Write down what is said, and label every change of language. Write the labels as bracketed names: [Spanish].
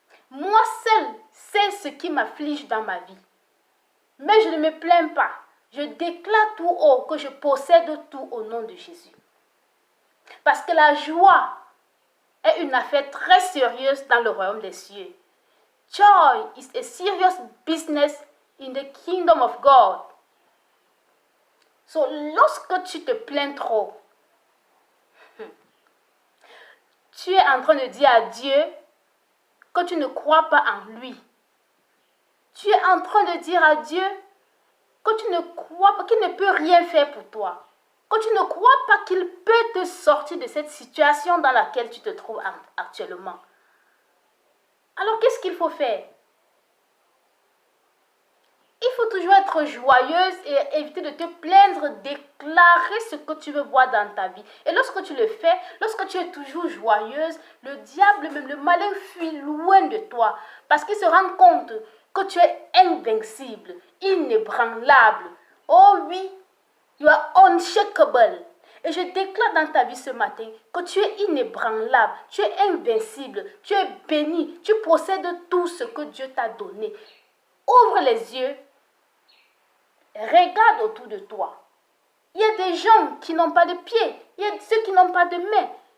[French] Moi seule sais ce qui m'afflige dans ma vie. Mais je ne me plains pas. Je déclare tout haut que je possède tout au nom de Jésus. Parce que la joie est une affaire très sérieuse dans le royaume des cieux. [English] Joy is a serious business in the kingdom of God. [French] So, lorsque tu te plains trop, tu es en train de dire à Dieu que tu ne crois pas en lui. Tu es en train de dire à Dieu que tu ne crois pas, qu'il ne peut rien faire pour toi. Que tu ne crois pas qu'il peut te sortir de cette situation dans laquelle tu te trouves actuellement. Alors, qu'est-ce qu'il faut faire? Il faut toujours être joyeuse et éviter de te plaindre, déclarer ce que tu veux voir dans ta vie. Et lorsque tu le fais, lorsque tu es toujours joyeuse, le diable, même le malin, fuit loin de toi. Parce qu'il se rend compte que tu es invincible, inébranlable. Oh oui, [English] you are unshakable. [French] Et je déclare dans ta vie ce matin que tu es inébranlable, tu es invincible, tu es béni, tu possèdes tout ce que Dieu t'a donné. Ouvre les yeux, regarde autour de toi. Il y a des gens qui n'ont pas de pieds, il y a ceux qui n'ont pas de mains.